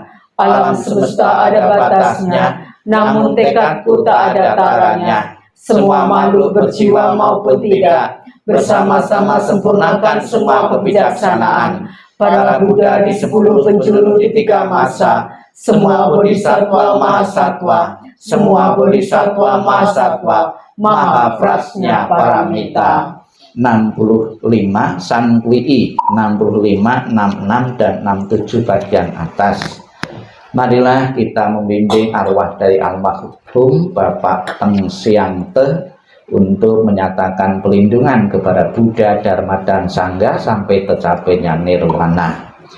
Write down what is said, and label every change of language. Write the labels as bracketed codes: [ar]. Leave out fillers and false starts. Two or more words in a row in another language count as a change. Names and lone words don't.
[id] Alam semesta ada batasnya, namun tekadku tak ada taranya. Semua makhluk berjiwa maupun tidak, bersama-sama sempurnakan semua kebijaksanaan. Para Buddha di 10 penjuru di 3 masa, semua bodhisatwa mahasatwa, semua bodhisatwa mahasatwa, [sa] maha prasnya paramita. [id] 65 Sankwii 65, 66 dan 67 bagian atas. Marilah kita membimbing arwah dari almarhum Bapak Teng Siang Teh untuk menyatakan pelindungan kepada Buddha, Dharma, dan Sangha sampai tercapainya nirwana.